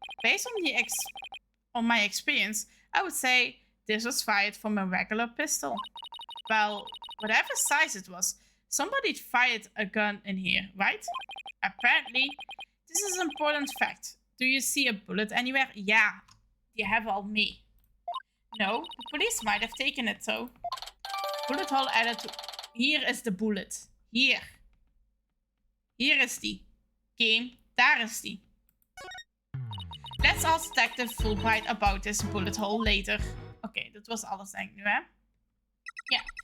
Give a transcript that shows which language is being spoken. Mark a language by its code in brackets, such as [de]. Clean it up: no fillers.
[en] Based on my experience, I would say this was fired from a regular pistol. Well, whatever size it was, somebody fired a gun in here, right? Apparently, this is an important fact. Do you see a bullet anywhere? [nl] Yeah, die hebben we al mee. [en] No, the police might have taken it though. Bullet hole added to... [nl] Hier is de bullet. Hier. Hier is die. Game, daar is die. [en] Let's ask Detective Fulbright about this bullet hole later. [nl] Oké, dat was alles denk ik nu, hè? Ja.